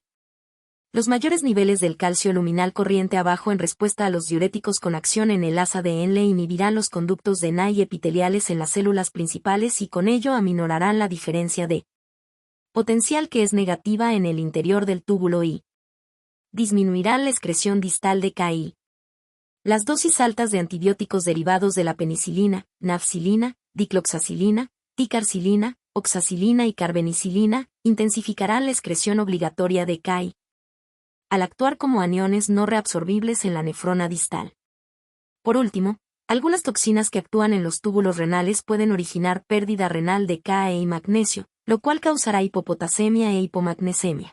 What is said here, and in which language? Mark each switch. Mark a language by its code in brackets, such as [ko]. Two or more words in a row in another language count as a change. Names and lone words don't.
[es] Los mayores niveles del calcio luminal corriente abajo en respuesta a los diuréticos con acción en el ASA-DNL inhibirán los conductos de NAI epiteliales en las células principales y con ello aminorarán la diferencia de potencial que es negativa en el interior del túbulo y disminuirán la excreción distal de KI. Las dosis altas de antibióticos derivados de la penicilina, nafcilina, dicloxacilina, ticarcilina, oxacilina y carbenicilina intensificarán la excreción obligatoria de KI, al actuar como aniones no reabsorbibles en la nefrona distal. Por último, algunas toxinas que actúan en los túbulos renales pueden originar pérdida renal de Ka y magnesio, lo cual causará hipopotasemia e hipomagnesemia.